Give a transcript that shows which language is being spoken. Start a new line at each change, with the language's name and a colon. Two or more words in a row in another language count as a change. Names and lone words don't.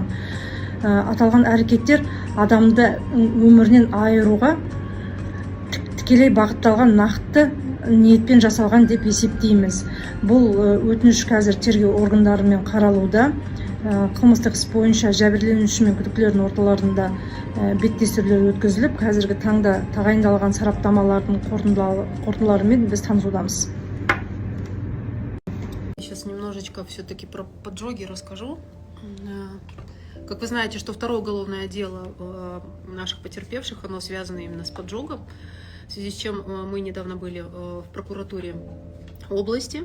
Kazakh: Аталған әрекеттер адамды өмірінен айыруға тікелей бағытталған нақты ниетпен жасалған деп есептейміз. Бұл өтініш қазір тергеу органдарымен қаралуда. Қылмыстық іс бойынша жәбірленуші мен күдіктілердің орталарында беттестірулер өткізіліп, қазіргі таңда тағайындалған сараптамалардың қорытындыларымен біз танысудамыз.
Russian: Сейчас немножечко все-таки про поджоги расскажу. Как вы знаете, что второе уголовное дело наших потерпевших, оно связано именно с поджогом, в связи с чем мы недавно были в прокуратуре области.